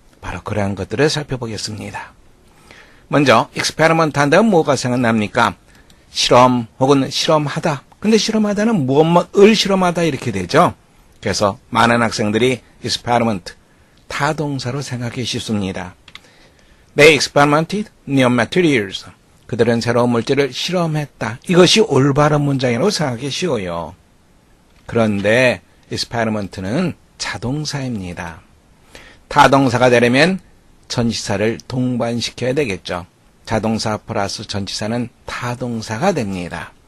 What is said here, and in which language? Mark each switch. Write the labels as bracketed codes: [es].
[ko] 바로 그러한 것들을 살펴보겠습니다. 먼저 experiment 한다면 뭐가 생각납니까? 실험 혹은 실험하다. 근데 실험하다는 무엇을 실험하다 이렇게 되죠. 그래서 많은 학생들이 experiment, 타동사로 생각하기 쉽습니다. [en] They experimented new materials. [ko] 그들은 새로운 물질을 실험했다. 이것이 올바른 문장이라고 생각하기 쉬워요. 그런데 experiment는 자동사입니다. 타동사가 되려면 전치사를 동반시켜야 되겠죠. 자동사 플러스 전치사는 타동사가 됩니다.